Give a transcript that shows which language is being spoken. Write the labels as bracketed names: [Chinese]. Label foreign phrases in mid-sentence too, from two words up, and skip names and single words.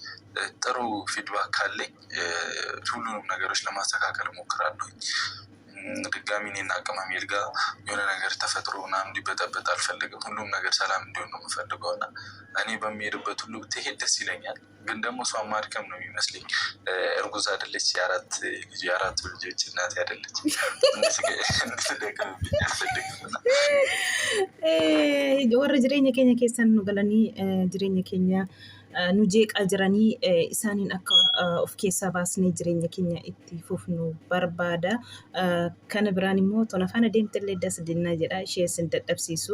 [Amharic] ጥሩ ፊድባክ ካለኝ ሁሉንም ነገሮች ለማስተካከል እሞክራለሁኝ። ድጋሚ እኔና ቅመሜል ጋር የሆነ ነገር ተፈጥሮ ምናምን እንዲበጠበጥ አልፈልግም። ሁሉም ነገር ሰላም እንዲሆን ነው የምፈልገው እና እኔ በሚሄድበት ሁሉ ብትሄድ ደስ ይለኛል። ግን ደግሞ እሷን ማድከም ነው የሚመስለኝ። እርጉዝ አይደለች፣ የአራት ልጆች እናት አይደለች። እንድትደከምብኝ አልፈልግም። [Oromo] warra jireenya keenya keessan nu galanii jireenya keenya nu jeeqaa jiranii isaaniin akka of keessaa baasnee jireenya keenya itti fufnu barbaada. Kana biraan immoo tona faana deemtillee dasdinnaa jedha ishee sin dadhabsiisu.